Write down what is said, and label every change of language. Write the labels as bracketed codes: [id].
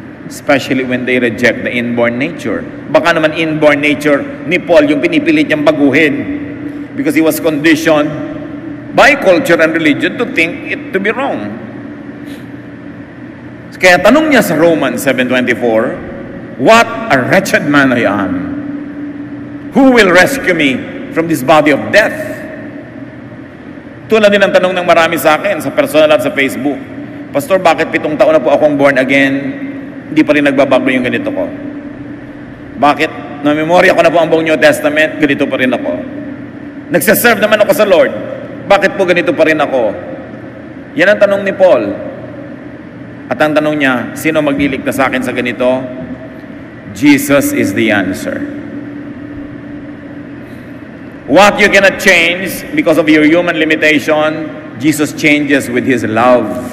[en] Especially when they reject the inborn nature. [tl] Baka naman inborn nature ni Paul yung pinipilit niyang baguhin [en] because he was conditioned by culture and religion to think it to be wrong. [tl] Kaya tanong niya sa Romans 7:24, [en] what a wretched man I am. Who will rescue me from this body of death? [tl] Tulad din ang tanong ng marami sa akin sa personal at sa Facebook. Pastor, bakit 7 taon na po akong born again? Hindi pa rin nagbabago yung ganito ko. Bakit? Na-memorya ko na po ang buong New Testament, ganito pa rin ako. Nagsaserve naman ako sa Lord. Bakit po ganito pa rin ako? Yan ang tanong ni Paul. At ang tanong niya, sino magliligtas sa akin sa ganito? [en] Jesus is the answer. What you cannot change because of your human limitation, Jesus changes with His love.